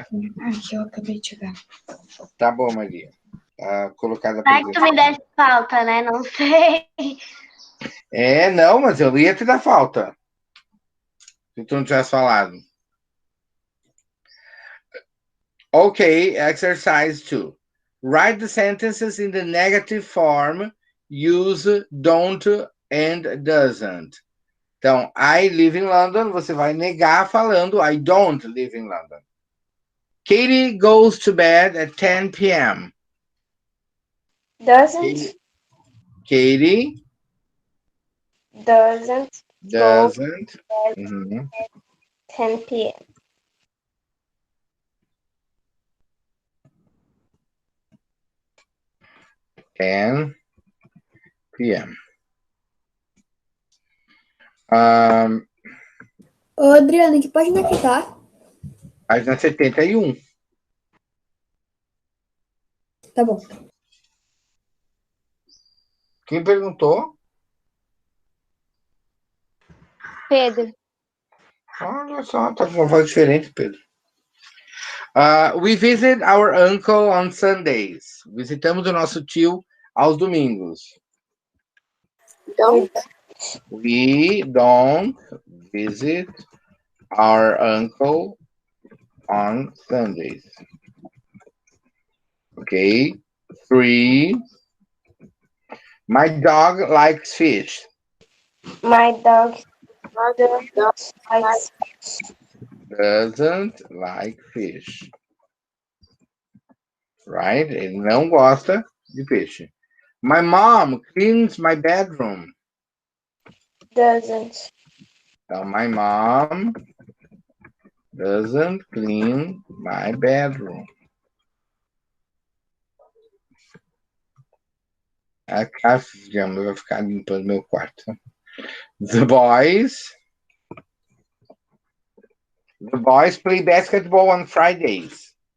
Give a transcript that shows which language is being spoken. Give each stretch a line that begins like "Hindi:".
Portuguese: Aqui, eu acabei de chegar. Tá bom, Maria. Tá colocada a Vai que tu me presença. desse falta, né? Não sei. É, não, mas eu ia te dar falta. Se tu não tivesse falado.
English: Ok, exercise 2. Write the sentences in the negative form. Use don't and doesn't. Então, I live in London,
Portuguese: você vai negar falando
English: I don't live in London. Katie goes to bed at 10 p.m. Doesn't Katie doesn't doesn't. go at Uhum. 10 p.m. 10 p.m.
Portuguese: Ô, Adriana, que página que tá? Página 71. Tá bom. Quem perguntou? Pedro. Olha só, tá com uma voz diferente, Pedro.
English: We visit our uncle on Sundays.
Portuguese: Visitamos o nosso tio aos domingos.
English: Don't. We don't visit our uncle on Sundays. Okay. 3. My dog likes fish. My dog likes Doesn't like fish. Right?
Portuguese: Ele não gosta de peixe.
English: My mom cleans my bedroom. doesn't. Então, my mom doesn't clean my bedroom.
Portuguese: A Cássio vai ficar limpando meu quarto.
English: The boys play basketball on Fridays.